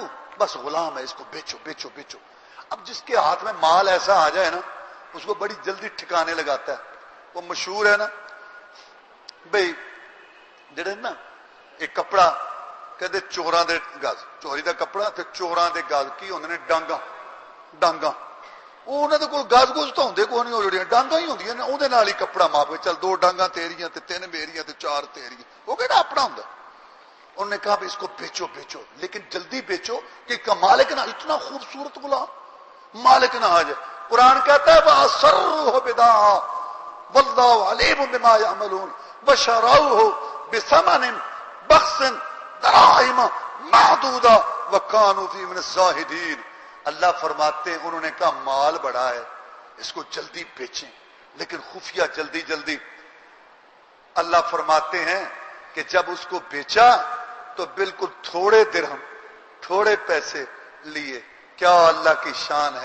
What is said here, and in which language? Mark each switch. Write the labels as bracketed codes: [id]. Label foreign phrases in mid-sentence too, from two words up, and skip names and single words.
[ur] بس غلام ہے، اس کو بیچو بیچو بیچو. اب جس کے ہاتھ میں مال ایسا آ جائے نا اس کو بڑی جلدی ٹھکانے لگاتا ہے. وہ مشہور ہے نا بھائی [pa] جڑے نا ایک کپڑا کہتے چوراں دے گز، چوری دا کپڑا تے چوراں دے گز کی ہوندے نے ڈانگاں. وہ انہوں نے کوئی گز گز تو ہوندے کوئی نہیں، وہ جڑیاں ڈانگاں ہی ہوندیاں نے اودے نال ہی کپڑا ماپ کے چل 2 ڈانگاں تیریاں تے 3 میریاں تے 4 تیریاں، وہ کہڑا اپنا ہوندا. [ur] انہوں نے کہا اس کو بیچو لیکن جلدی بیچو کہ کا مالک نہ، اتنا خوبصورت غلام مالک نہ آ جائے. [ar] قرآن کہتا ہے وَأَسَرُّوهُ بِضَاعَةً وَاللَّهُ عَلِيمٌ بِمَا يَعْمَلُونَ وَشَرَوْهُ بِثَمَنٍ بَخْسٍ دَرَاهِمَ مَعْدُودَةٍ وَكَانُوا فِيهِ مِنَ الزَّاهِدِينَ. [ur] اللہ فرماتے ہیں انہوں نے کہا مال بڑا ہے اس کو جلدی بیچیں، لیکن خفیہ جلدی. اللہ فرماتے ہیں کہ جب اس کو بیچا تو بالکل تھوڑے درہم تھوڑے پیسے لیے. کیا اللہ کی شان ہے.